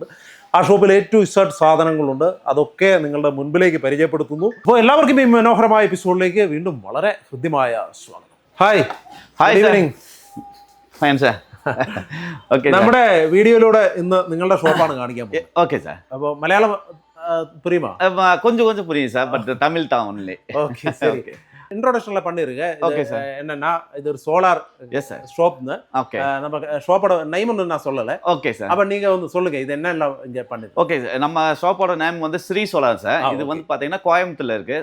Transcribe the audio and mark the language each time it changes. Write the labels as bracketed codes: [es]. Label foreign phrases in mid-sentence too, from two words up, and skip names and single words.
[ml] ആ ഷോപ്പിൽ A to Z സാധനങ്ങളുണ്ട്, അതൊക്കെ നിങ്ങളുടെ മുൻപിലേക്ക് പരിചയപ്പെടുത്തുന്നു. അപ്പോൾ എല്ലാവർക്കും ഈ മനോഹരമായ എപ്പിസോഡിലേക്ക് വീണ്ടും വളരെ ഹൃദ്യമായ സ്വാഗതം. [en] Hi, good evening. [ml] നമ്മുടെ വീഡിയോയിലൂടെ ഇന്ന് നിങ്ങളുടെ ഷോപ്പാണ് കാണിക്കാൻ പോകുന്നത്. [en] Okay sir. [ml] അപ്പോൾ മലയാളം புரியுமா? [ta] கொஞ்சம் கொஞ்சம் புரியும் சார், பட் தமிழ் தான் ஒன்லி. ஓகே சரி. இன்ட்ரோடக்ஷன்ல பண்ணிருங்க. [en] Okay sir. [ta] என்னன்னா இது ஒரு [en] solar shopனு. [ta] ஓகே. நம்ம [en] shopோட name [ta] ஒன்று நான் சொல்லலை. [en] Okay sir. [ta] அப்போ நீங்கள் வந்து சொல்லுங்க இது என்ன எல்லாம் இங்கே பண்ணுது. [en] okay sir, [ta] நம்ம [en] shopோட name [ta] வந்து ஸ்ரீ சோலார் சார். இது வந்து பார்த்தீங்கன்னா கோயம்புத்தூர்ல இருக்கு.